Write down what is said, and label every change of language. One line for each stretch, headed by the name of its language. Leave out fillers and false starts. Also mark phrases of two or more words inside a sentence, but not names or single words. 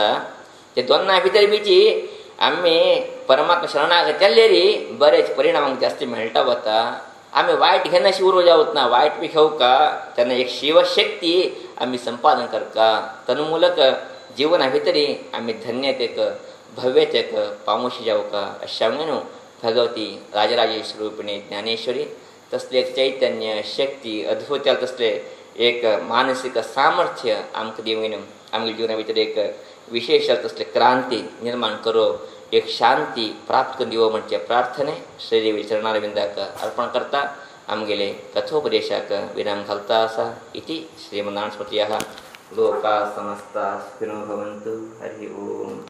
Konkani: ते दोनां भितर बीची आमी परमात्मा शरणागत जाल्ले रे बरेच परिणाम आमकां जास्ती मेळटा वता. आमी वायट घेवन अशी उरूं जावत ना, वायट बी घेवका तेन्ना एक शिवशक्ती आमी संपादन करता. तन्मूलक जिवना भितरी आमी धन्यतेक भव्यतेक पावोशी जावका. अशें सांगून न्हू भगवती राजराजेश्वरी रूपिणी ज्ञानेश्वरी तसले एक चैतन्य शक्ती अद्भुत जालें तसले एक मानसीक सामर्थ्य आमकां दिवून आमच्या जिवना भितर एक विशेष तसले क्रांती निर्माण करो, एक शांती प्राप्त करून दिवो म्हणजे प्रार्थने श्रीदेवी चरणारविंदाक अर्पण करता. आमगेले कथोपदेशाक विराम घालता आसा.
Sanskrit: इति श्रीमन्नारायण स्मृतयः लोकाः समस्ताः सुखिनो भवन्तु. हरि ओम.